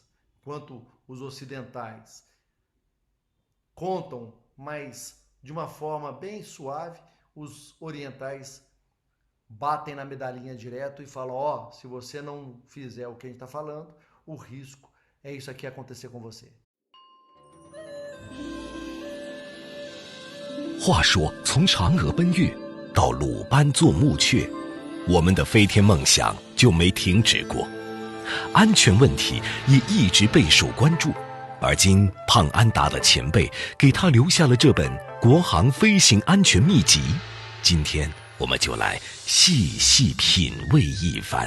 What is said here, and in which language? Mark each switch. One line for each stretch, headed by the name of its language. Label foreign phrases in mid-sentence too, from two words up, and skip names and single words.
Portuguese: Enquanto os ocidentais contam, mas de uma forma bem suave, os orientais batem na medalhinha direto e falam: ó, se você não fizer o que a gente está falando, o risco é isso aqui acontecer com você.
Chinese: 话说，从嫦娥奔月到鲁班做墓雀，我们的飞天梦想就没停止过。安全问题也一直备受关注，而今胖安达的前辈给他留下了这本《国航飞行安全秘籍》，今天我们就来细细品味一番。